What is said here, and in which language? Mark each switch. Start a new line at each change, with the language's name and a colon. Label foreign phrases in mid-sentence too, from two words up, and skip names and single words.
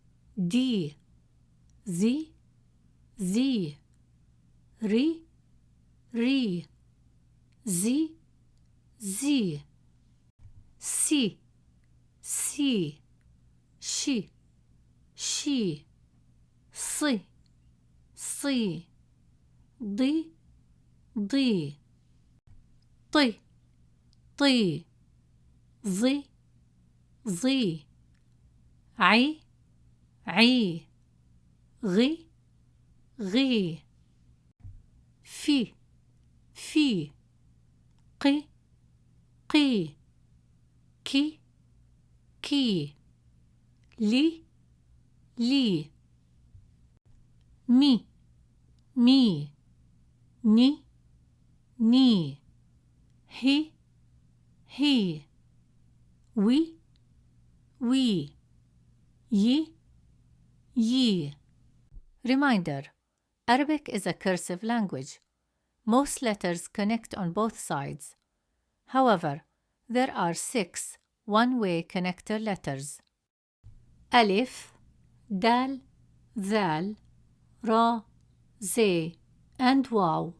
Arabic: Z, Z, C, Sh, D, Z, I, غي في قي كي لي مي ني هي وي يي.
English: Reminder: Arabic is a cursive language. Most letters connect on both sides. However, there are 6 one-way connector letters: Alif, Dal, Zal, Ra, Zay, and Waw.